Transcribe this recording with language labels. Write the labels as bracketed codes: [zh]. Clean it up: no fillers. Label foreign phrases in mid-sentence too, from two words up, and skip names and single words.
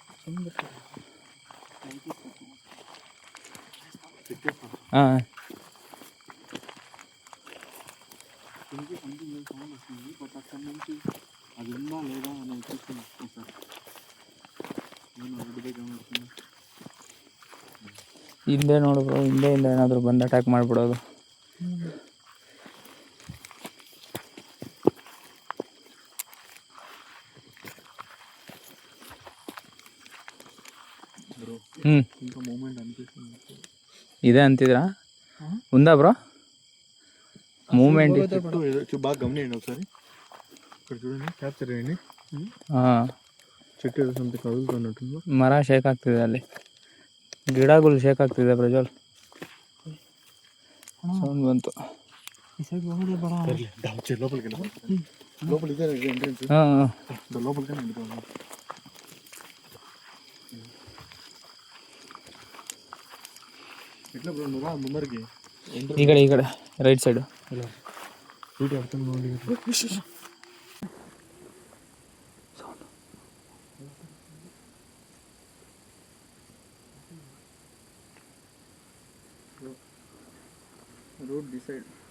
[kn] ಹಾಂ ಹಿಂದೆ ನೋಡು ಬ್ರೋ, ಹಿಂದೆಯಿಂದ ಏನಾದರೂ ಬಂದು ಅಟ್ಯಾಕ್ ಮಾಡಿಬಿಡೋದು. ಇದೆ ಅಂತಿದ್ರಾ? [te] ఉందా బ్రో మూమెంట్? బాగా గమనించండి ఒకసారి. ఇక్కడ చూడండి, క్యాప్చర్ చేయండి. చెట్టు ఏదో సంథింగ్ కదులుతున్నట్టుంది. [kn] ಮರ ಶೇಕ್ ಆಗ್ತಿದೆ, ಅಲ್ಲಿ ಗಿಡಗಳು ಶೇಕ್ ಆಗ್ತಿದೆ ಪ್ರಜ್ವಲ್. ಸೌಂಡ್ ಬಂತು. [te] లోపలికి లోపలికి ఎంట్రెన్స్ లోపలికి ఎట్లా బ్రో నువ్వు ముందరికి [kn] ಈ ಕಡೆ [en] right side. [kn] ರೂಟ್ ಅರ್ಥ ನೋಡಿ. ರೂಟ್ ಡಿಸೈಡ್.